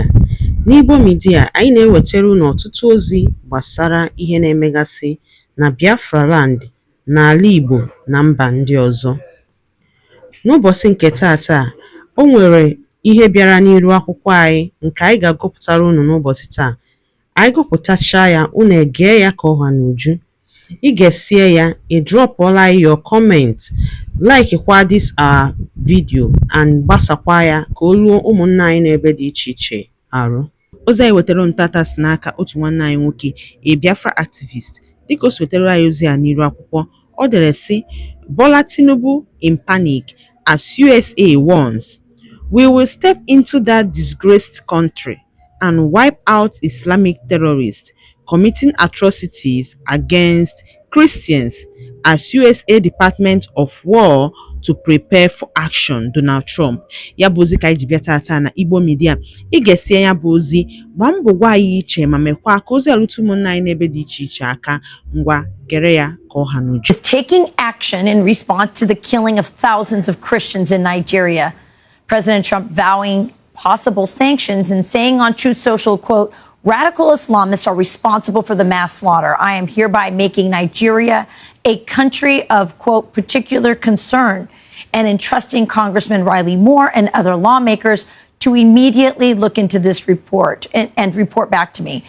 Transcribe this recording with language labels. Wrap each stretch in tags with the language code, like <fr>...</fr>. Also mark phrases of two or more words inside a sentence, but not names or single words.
<ig>N'Igbo Media, anyị na-ewetara unu ọtụtụ ozi gbasara ihe na-emegasị na Biafra Land, n'ala Igbo na mba ndị ọzọ. N'ụbọchị nke taata, o nwere ihe bịara n'iru akwụkwọ anyị nke anyị ga-agụpụtara unu n'ụbọchị taa. Anyị gụpụtachaa ya, unu egee ya ka ọha n'uju. Ị ga-esie ya, ị drọpụọla</ig> <en>your comment,</en> <ig>like kwa</ig> <en>this our video</en> <ig>and gbasakwa ya ka o ruo ụmụnna anyị n'ebe dị iche iche arụ. Ozi anyị wetara ntata si n'aka otu nwanne anyị nwoke,</ig> <en>a Biafra activist.</en> <ig>Dịka o si wetara anyị ozi a n'iru akwụkwọ, ọ dere sị,</ig> <en>Bola Tinubu in panic as USA warns, we will step into that disgraced country and wipe out Islamic terrorists committing atrocities against Christians as USA Department of War to prepare for action, Donald Trump.</en> <ig>Ya bụ ozi ka anyị ji bịa tata na Igbo Media. Ị ga-esie ya bụ ozi, gbaa mbọ gwa anyị iche ma mekwa ka ozi alụtụ ụmụnna anyị n'ebe dị iche iche aka. Ngwa gere ya ka ọha n'uju.</ig> <en>Is taking action in response to the killing of thousands of Christians in Nigeria. President Trump vowing possible sanctions and saying on Truth Social, quote, radical Islamists are responsible for the mass slaughter. I am hereby making Nigeria a country of, quote, particular concern and entrusting Congressman Riley Moore and other lawmakers to immediately look into this report and report back to me.</en>